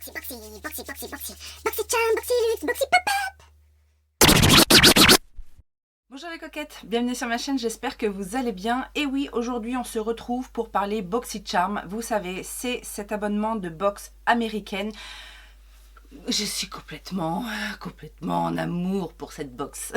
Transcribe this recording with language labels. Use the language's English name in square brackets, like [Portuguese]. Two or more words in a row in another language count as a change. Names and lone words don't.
[French] Boxy, boxy, boxy, boxy. Boxy charm, boxy luxe, boxy pop-up. Bonjour les coquettes, bienvenue sur ma chaîne, j'espère que vous allez bien. Et oui, aujourd'hui on se retrouve pour parler BoxyCharm. Vous savez, c'est cet abonnement de boxe américaine. Je suis complètement en amour pour cette box.